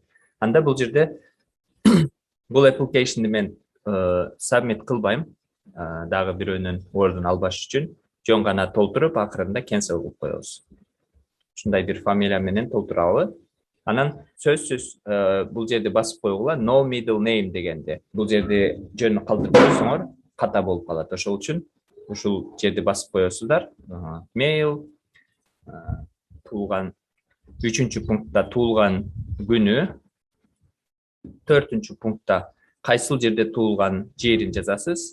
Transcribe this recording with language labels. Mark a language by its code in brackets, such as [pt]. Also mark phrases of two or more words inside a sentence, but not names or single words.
[ky] Анда бул жерде бул application'ды мен submit кылбайм. Дагы бирөөнүн ордун албаш үчүн жөн гана толтуруп, акырында cancel кылып коебуз. Ушундай бир фамилия менен толтурабы. Анан сөзсүз бул жерде басып койгула [en] no middle name [ky] дегенде. Бул жерде жөнү калтырып койсоңор ката болуп калат. Ошол үчүн ушул жерди басып коесуздар. Mail, туулган, 3-чү пунктта туулган күнү, 4-чү пунктта кайсыл жерде туулган жерин жазасыз.